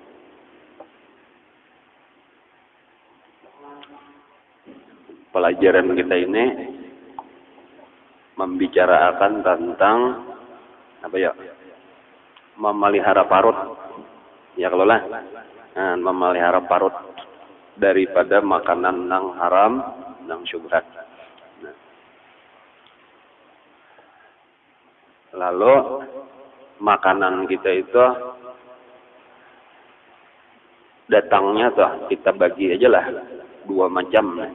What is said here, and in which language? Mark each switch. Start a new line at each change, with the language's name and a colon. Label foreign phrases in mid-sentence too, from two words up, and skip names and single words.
Banjar: Pelajaran kita ini membicarakan tentang memelihara parut, ya kalau lah, memelihara parut daripada makanan nang haram, nang syubhat. Lalu makanan kita itu datangnya tuh kita bagi aja lah 2 macam.